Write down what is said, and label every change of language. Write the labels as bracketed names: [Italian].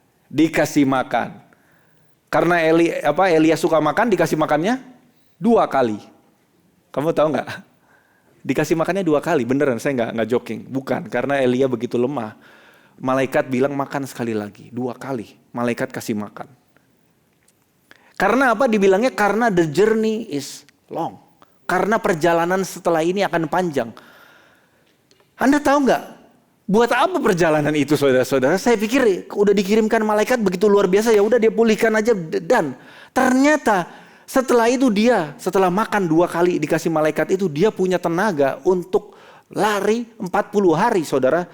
[Indonesian] Dikasih makan. Karena Elia suka makan, dikasih makannya 2 kali. Kamu tahu nggak? Dikasih makannya 2 kali, beneran saya nggak joking. Bukan, karena Elia begitu lemah. Malaikat bilang makan sekali lagi, 2 kali. Malaikat kasih makan. Karena apa dibilangnya? Karena [English] the journey is long. [Indonesian] Karena perjalanan setelah ini akan panjang. Anda tahu nggak? Buat apa perjalanan itu saudara-saudara? Saya pikir udah dikirimkan malaikat begitu luar biasa, ya udah dia pulihkan aja. Dan ternyata setelah itu setelah makan 2 kali dikasih malaikat itu, dia punya tenaga untuk lari 40 hari saudara.